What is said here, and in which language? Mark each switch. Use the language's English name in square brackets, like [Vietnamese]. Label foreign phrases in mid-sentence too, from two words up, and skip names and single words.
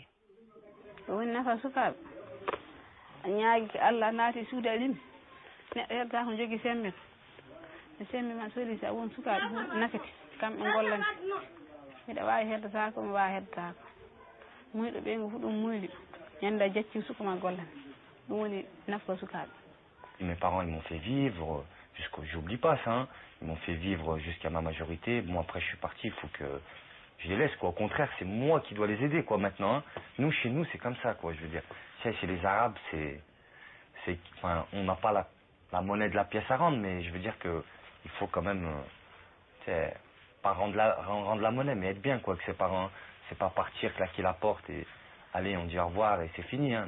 [Fula] Wonna fa suka nyaagi Allah naati suudalim. Neɗɗo yerta ko jogi sembe. Sembe man sodi sa won suka nakati kamɓe gollante. Miɗa wawi heddata mi wawi heddata ko muyɗo ɓe ngo fu ɗum muyɗi ñanda jacci sukama gollan ɗum woni nafko sukaɓe. [French] Mes parents ils m'ont fait vivre j'oublie pas ça hein. Ils m'ont fait vivre jusqu'à ma majorité. Bon après je suis parti, il faut que je les laisse quoi. Au contraire c'est moi qui dois les aider quoi maintenant hein. Nous chez nous c'est comme ça quoi, je veux dire. Chez les Arabes enfin on n'a pas la monnaie de la pièce à rendre, mais je veux dire que il faut quand même pas rendre la monnaie, mais être bien quoi que ses parents, c'est pas partir, claquer la porte et allez on dit au revoir et c'est fini hein.